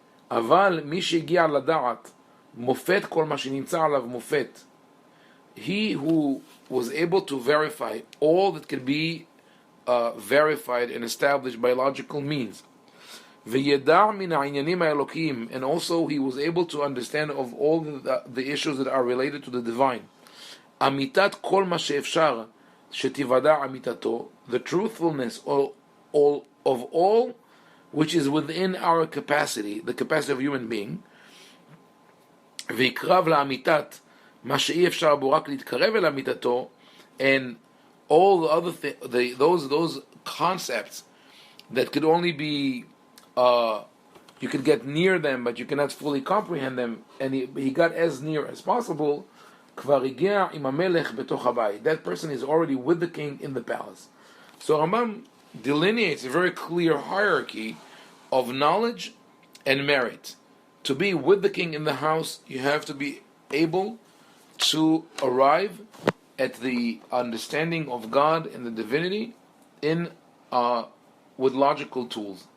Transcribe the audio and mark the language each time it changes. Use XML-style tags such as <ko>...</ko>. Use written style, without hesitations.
<he>אבל מי שהגיע לדעת מופת כל מה שנמצא עליו מופת.</he> <en>He who was able to verify all that could be verified and established by logical means.</en> <he>וידע מן העניינים האלוקיים,</he> <en>and also he was able to understand of all the issues that are related to the divine.</en> <he>אמיתת כל מה שאפשר שתיוודע אמיתתו,</he> <en>the truthfulness of all which is within our capacity, the capacity of human being.</en> <he>ויקרב לאמיתת מה שאי אפשר בו רק להתקרב אל אמיתתו,</he> <en>and all the other those concepts that could only be you could get near them but you cannot fully comprehend them, and he got as near as possible.</en> <he>כבר הגיע עם המלך בתוך הבית.</he> <en>That person is already with the king in the palace. So Rambam delineates a very clear hierarchy of knowledge and merit. To be with the king in the house, you have to be able to arrive at the understanding of God and the divinity in with logical tools.</en>